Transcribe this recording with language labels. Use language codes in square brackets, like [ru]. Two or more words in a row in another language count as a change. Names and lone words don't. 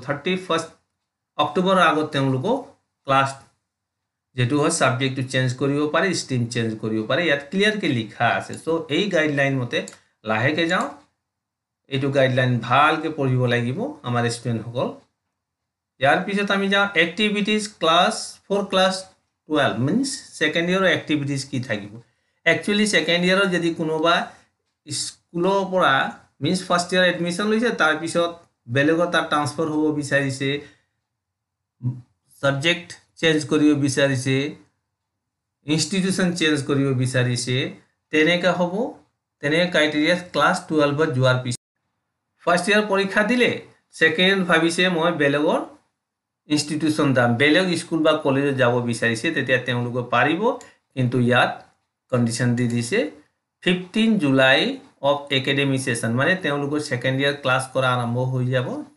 [as] 31 অক্টোবৰৰ আগত তেওঁলোকৰ ক্লাস যেটো হয় [en] subject change [as] কৰিব পাৰি [en] stream change [as] কৰিব পাৰি ইয়াত ক্লিয়াৰ কে লিখা আছে সো এই গাইডলাইন মতে লাহেকে যাও এইটো গাইডলাইন ভালকে পঢ়িব লাগিব আমাৰ ষ্টুডেন্ট সকল ইয়াৰ পিছত আমি যাও [en] activities class 4 class 12 means second year activities [as] কি থাকিব একচুয়ালি [en] second year [as] যদি কোনোবা স্কুলৰ পৰা [en] means first year admission [as] লৈছে তাৰ পিছত বেলেগৰ তাৰ ট্ৰান্সফাৰ হ'ব বিচাৰিছে [en] subject change [as] কৰিব বিচাৰিছে [en] institution change [as] কৰিব বিচাৰিছে তেনেকা হ'ব তেনে ক্ৰাইটেৰিয়া ক্লাস 12 ত যোৱাৰ পিছত [en] first year [as] পৰীক্ষা দিলে সেকেন্ড ভাবিছে মই বেলেগৰ ইনষ্টিটিউশন দাম বেলেগ স্কুল বা কলেজত যাব বিচাৰিছে তেতিয়া তেওঁলোকে পাৰিব কিন্তু ইয়াত কন্ডিশন দি দিছে [en] 15 July of academic session [as] মানে তেওঁলোকৰ [en] second year class [as] কৰা আৰম্ভ হৈ যাব